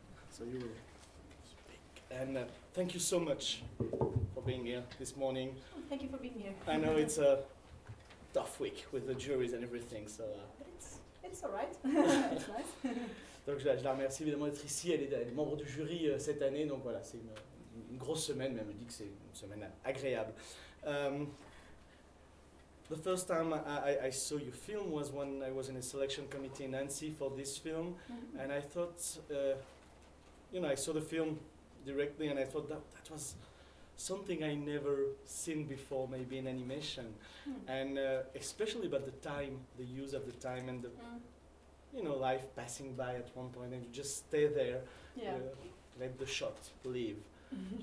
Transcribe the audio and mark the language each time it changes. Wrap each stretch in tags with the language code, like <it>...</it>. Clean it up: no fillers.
<en>So you will speak. And thank you so much for being here this morning. Thank you for being here. I know it's a tough week with the juries and everything, so. It's all right.</en> <fr>Donc je la remercie évidemment d'être ici. Elle est membre du jury cette année, donc voilà, c'est une grosse semaine, mais elle me dit que c'est une semaine agréable.</fr> <en>The first time I saw your film was when I was in a selection committee in Nancy for this film, mm-hmm. and I thought, you know, I saw the film directly, and I thought that was something I never seen before, maybe in animation, and especially about the time, the use of the time, and the you know, life passing by at one point, and you just stay there, let the shot leave. Mm-hmm.</en>